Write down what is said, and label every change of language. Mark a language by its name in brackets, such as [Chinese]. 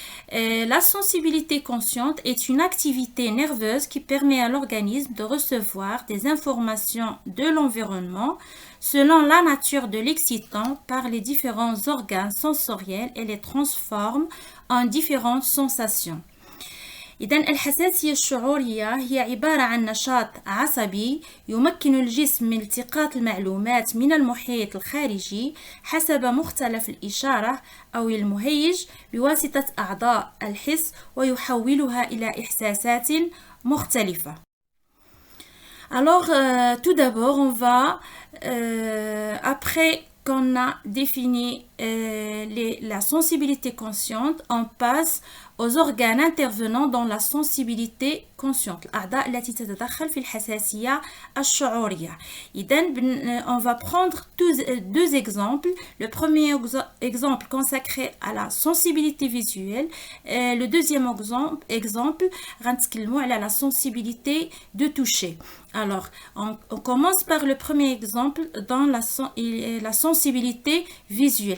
[French] La sensibilité consciente est une activité nerveuse qui permet à l'organisme de recevoir des informations de l'environnement selon la nature de l'excitant par les différents organes sensoriels et les transforme en différentes sensations. [Arabic] إذن الحساسية الشعورية هي عبارة عن نشاط عصبي يمكن الجسم من التقاط المعلومات من المحيط الخارجي حسب مختلف الإشارة أو المهيج بواسطة أعضاء الحس ويحولها إلى إحساسات مختلفة. [French] Alors, tout d'abord, on va, après qu'on a défini la sensibilité consciente, on passe aux organes intervenant dans la sensibilité consciente. [Arabic] الأعضاء التي تتدخل في الحساسية الشعورية. إذن [French] on va prendre deux exemples. Le premier exemple consacré à la sensibilité visuelle. Le deuxième exemple [Arabic] غنتكلموا على [French] la sensibilité de toucher. Alors, on commence par le premier exemple dans la sensibilité visuelle.